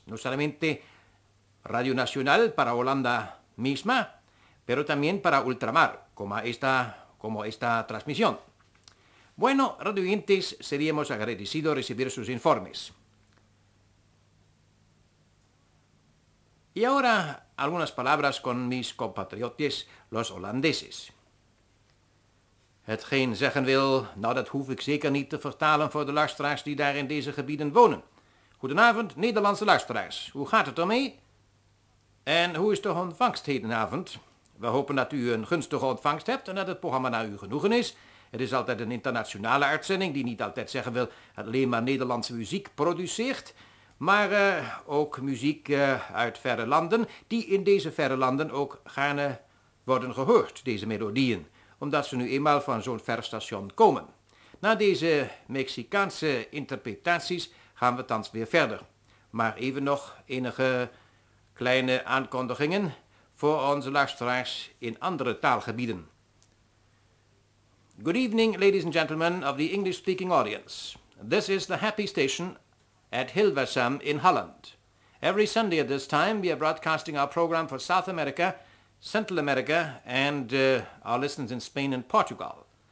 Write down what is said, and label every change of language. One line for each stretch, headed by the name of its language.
Spanish: No solamente Radio Nacional para Holanda misma, pero también para Ultramar, como esta transmisión. Bueno, radio oyentes, seríamos agradecidos recibir sus informes. Y ahora algunas palabras con mis compatriotas, los holandeses.
Dutch: Hetgeen zeggen wil, nou dat hoef ik zeker niet te vertalen voor de luisteraars die daar in deze gebieden wonen. Goedenavond, Nederlandse luisteraars. Hoe gaat het ermee? En hoe is de ontvangst hedenavond? We hopen dat u een gunstige ontvangst hebt en dat het programma naar uw genoegen is. Het is altijd een internationale uitzending die niet altijd zeggen wil dat alleen maar Nederlandse muziek produceert. Maar ook muziek uit verre landen, die in deze verre landen ook gaarne worden gehoord, deze melodieën. Omdat ze nu eenmaal van zo'n ver station komen. Na deze Mexicaanse interpretaties gaan we thans weer verder. Maar even nog enige kleine aankondigingen voor onze luisteraars in andere taalgebieden.
English: Good evening, ladies and gentlemen of the English-speaking audience. This is the happy station at Hilversum in Holland. Every Sunday at this time, we are broadcasting our program for South America, Central America, and our listeners in Spain and Portugal.